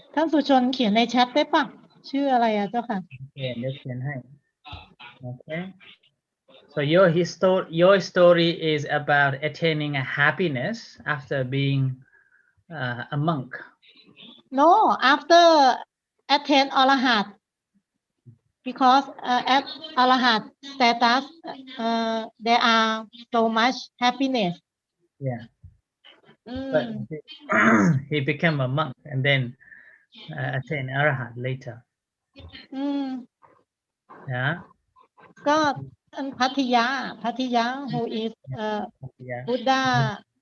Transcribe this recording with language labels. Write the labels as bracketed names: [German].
[Thai] ท่านสุชนเขียนในแชทได้ปะชื่ออะไรอะเจ้าค่ะ [English] Okay, let's okay. So your story is about attaining a happiness after being a monk. No after attain อรหันต์ because at อรหันต์ status there are so much happiness Yeah. But he became a monk and then attained arhat later. Yeah. [Thai] ก็พัทยา [English] who is Buddha